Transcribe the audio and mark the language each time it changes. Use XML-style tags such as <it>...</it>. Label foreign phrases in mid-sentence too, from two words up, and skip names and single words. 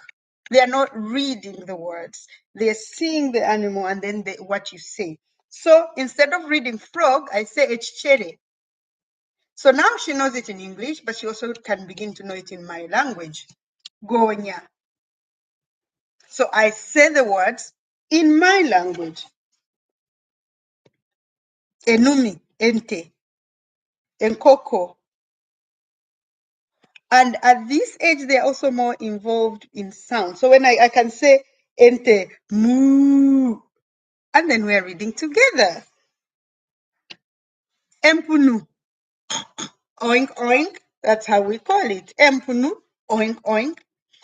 <en>They are not reading the words. They're seeing the animal and then what you say. So instead of reading frog, I say echere. So now she knows it in English, but she also can begin to know it in my language, gonya. So I say the words in my language.</en> <nyn>Enumi, ente, enkoko.</nyn> <en>And at this age, they're also more involved in sound. So when I can say ente, moo, and then we're reading together.</en> <nyn>Empunu, oink, oink.</nyn> <en>That's how we call it. Empunu, oink, oink.</en>